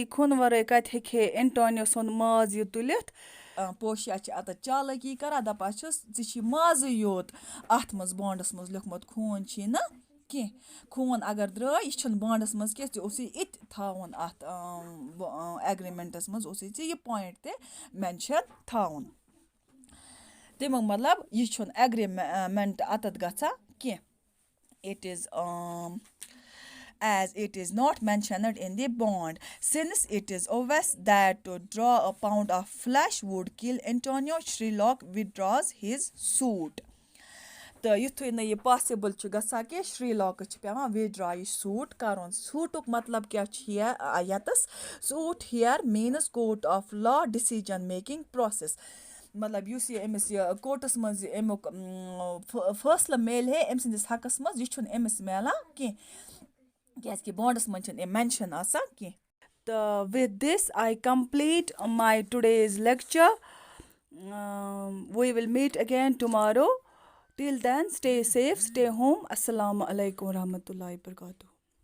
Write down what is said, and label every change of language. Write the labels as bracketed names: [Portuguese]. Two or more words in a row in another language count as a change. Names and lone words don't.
[Kashmiri] خوٗنہٕ وَرٲے کَتہِ ہیٚکہِ ہے اٮ۪نٹونیو سُنٛد ماز یہِ تُلِتھ پوشیا چھِ اَتَتھ چالٲکی کَران دَپان چھِس ژٕ چھی مازٕے یوت اَتھ منٛز بانٛڈَس منٛز لیوکھمُت خوٗن چھی نہٕ کینٛہہ خوٗن اگر درٛاے یہِ چھُنہٕ بانٛڈَس منٛز کینٛہہ ژےٚ اوسُے اِتہِ تھاوُن اَتھ اٮ۪گرِمٮ۪نٛٹَس منٛز اوسُے ژےٚ یہِ پویِنٛٹ تہِ مٮ۪نشَن تھاوُن تمیُک مطلب یہِ چھُنہٕ اٮ۪گرِمٮ۪نٛٹ اَتَتھ گژھان کینٛہہ [English] it is as it is not mentioned in the bond. Since it is obvious that to draw a pound of flesh would kill Antonio, Sherlock withdraws his suit. [Kashmiri] تہٕ یُتھُے نہٕ یہِ پاسِبٕل چھُ گژھان کہِ شِرٛلاکَس چھِ پٮ۪وان وِدڈرٛا یہِ سوٗٹ کَرُن سوٗٹُک مطلب کیٛاہ چھُ یَتَس [English] suit here means court of law decision making process [Kashmiri] مطلب یُس یہِ أمِس یہِ کوٹَس منٛز یہِ امیُک فٲصلہٕ میلہِ ہے أمۍ سٕنٛدِس حقَس منٛز یہِ چھُنہٕ أمِس میلان کینٛہہ کیٛازِکہِ بانٛڈَس منٛز چھِنہٕ یِم مٮ۪نشَن آسان کینٛہہ تہٕ [English] with this I complete my today's lecture we will meet again tomorrow Till then, stay safe, stay home. [Arabic] السلام عليكم ورحمة الله وبركاته.